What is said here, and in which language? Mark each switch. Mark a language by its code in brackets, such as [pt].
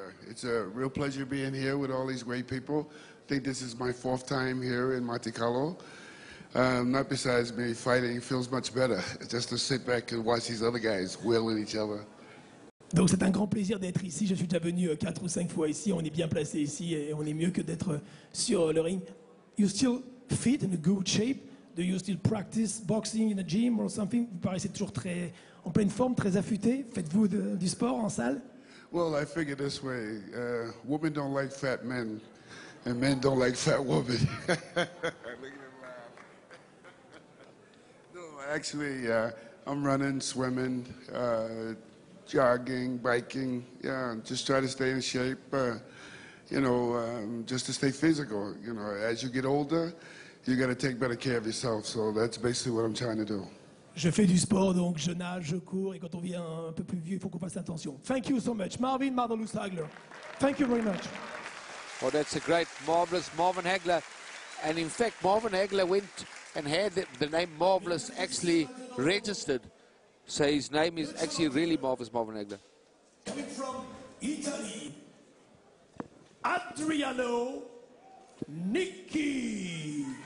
[en] It's a real pleasure being here with all these great people. I think this is my 4th time here in Monte Carlo. Not besides me fighting, feels much better. Just to sit back and watch these other guys wailing each other. [fr] Donc c'est un grand plaisir d'être ici. Je suis déjà venu 4 ou 5 fois ici. On est bien placé ici et on est mieux que d'être sur le ring. [en] You still fit in a good shape? Do you still practice boxing in a gym or something? [fr] Vous paraissez toujours très en pleine forme, très affûté. Faites-vous du sport en salle? [en] Well, I figure this way. Women don't like fat men, and men don't like fat women. Look at him laugh. No, actually, I'm running, swimming, jogging, biking. Yeah, just try to stay in shape, you know, just to stay physical. You know, as you get older, you got to take better care of yourself. So that's basically what I'm trying to do. [fr] Je fais du sport, donc je nage, je cours, et quand on devient un peu plus vieux, il faut qu'on fasse attention. [en] Thank you so much, Marvin Hagler. Thank you very much. Oh, that's a great, marvelous Marvin Hagler. And in fact, Marvin Hagler went and had the name Marvelous actually registered. So his name is actually really Marvelous Marvin Hagler. Coming from Italy, Adriano Nicchi.